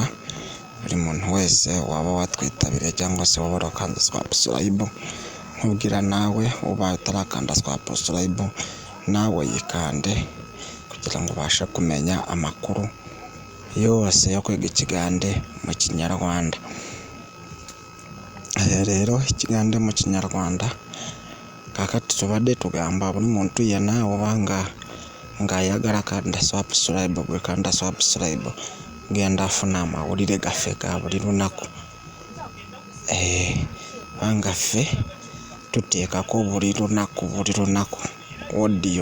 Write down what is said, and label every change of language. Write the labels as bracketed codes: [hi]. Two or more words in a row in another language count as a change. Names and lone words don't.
[rw] Buri muntu wese waba watwitabiriye cyangwa se waba warakanda subscribe, nkubwira nawe ubaye utarakanda subscribe nawe yikande kugira ngo ubashe kumenya amakuru yose yo kwiga ikigande mu kinyarwanda. Rero ikigande mu kinyarwanda [lg] kakati tubadde tugamba buli muntu yenna obanga ng'ayagala kanda subscribe, gwe kanda subscribe genda afuna amawulire gaffe ga buli lunaku. Kubanga ffe tuteekako buli lunaku audio.